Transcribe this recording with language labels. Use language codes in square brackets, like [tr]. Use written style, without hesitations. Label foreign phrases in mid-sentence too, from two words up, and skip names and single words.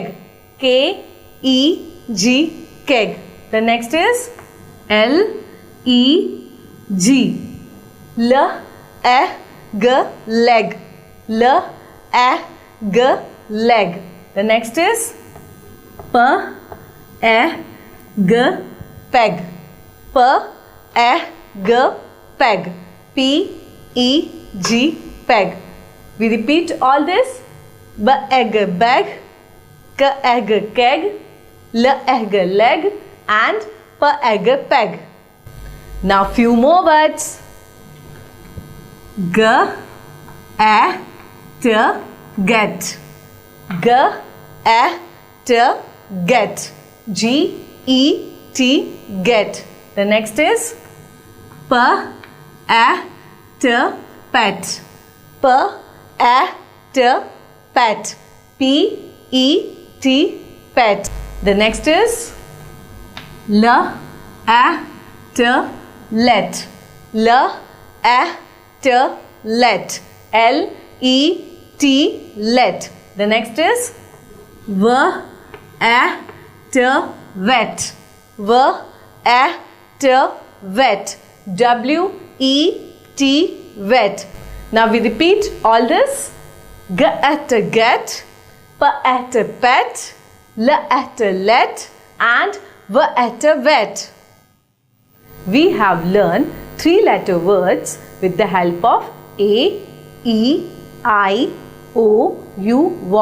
[en] K e g keg. The next is L E G. L e g leg. L e g leg. The next is P e g peg. P e g peg. P e g peg. We repeat all this. B e g bag. K e g keg. L e g leg. And P e g peg. Now few more words. G e t get. G e t get. G e t get. The next is P e t pet. P e t pet. P e t pet. The next is L e t let. L e t let. L e t let. The next is V e t wet. V e t wet. W e t wet. Now we repeat all this. G at get. P at pet. L at let. And V at wet. We have learned 3-letter words with the help of A, E, I, O, U vowels.